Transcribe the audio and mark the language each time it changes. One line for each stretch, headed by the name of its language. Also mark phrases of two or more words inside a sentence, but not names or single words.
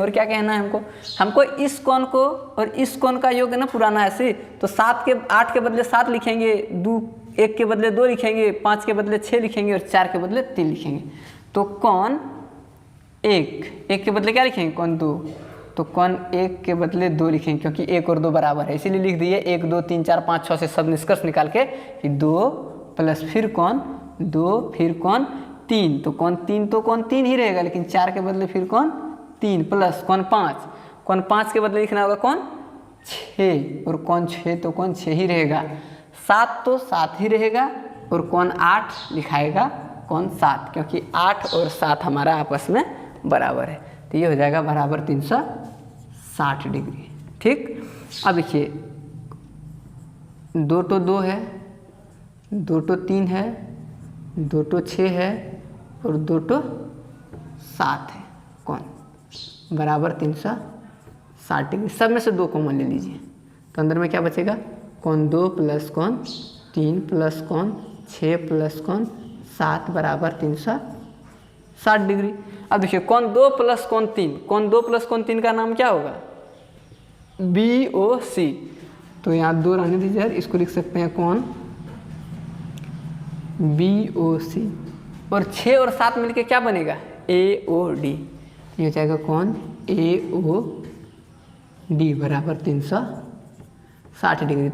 Hindi: और क्या कहना है हमको, हमको इस कोण को और इस कोण का योग है ना पुराना है ऐसे, तो 8 के बदले 7 लिखेंगे, 1 के बदले 2 लिखेंगे, 5 के बदले 6 लिखेंगे और 4 के बदले 3 लिखेंगे। तो कोण 1 के बदले क्या लिखेंगे, कोण 2, तो कोण 1 के बदले 2 लिखेंगे क्योंकि 1 और 2 बराबर है, इसीलिए लिख दिए 1, 2, 3, 4, 5, 6 से सब निष्कर्ष निकाल के कि 2 प्लस फिर कोण 2 फिर कोण 3, तो कोण 3 तो कोण 3 ही रहेगा, लेकिन 4 के बदले फिर कोण 3 प्लस कोण 5 के बदले लिखना होगा कोण 6, और कोण 6 तो कोण 6 ही रहेगा, 7 तो 7 ही रहेगा, और कोण 8 लिखाएगा कोण 7, क्योंकि 8 और 7 हमारा आपस में बराबर है। तो ये हो जाएगा बराबर 360 डिग्री। ठीक, अब देखिए 2 तो 2 है, 2 तो 3 है, 2 तो 6 है और 2 तो 7 है, कोण बराबर 360 डिग्री। सब में से 2 कॉमन ले लीजिए, तो अंदर में क्या बचेगा, कोण 2 प्लस कोण 3 प्लस कोण 6 प्लस कोण 7 बराबर 360 डिग्री। अब देखिए कोण 2 प्लस कोण 3, कोण 2 प्लस कोण 3 का नाम क्या होगा, BOC। तो यहाँ 2 रहने दीजिए, इसको लिख सकते हैं कोण BOC, और 6 और 7 मिलके क्या बनेगा, AOD। ये हो जाएगा कोण AOD बराबर 360 डिग्री।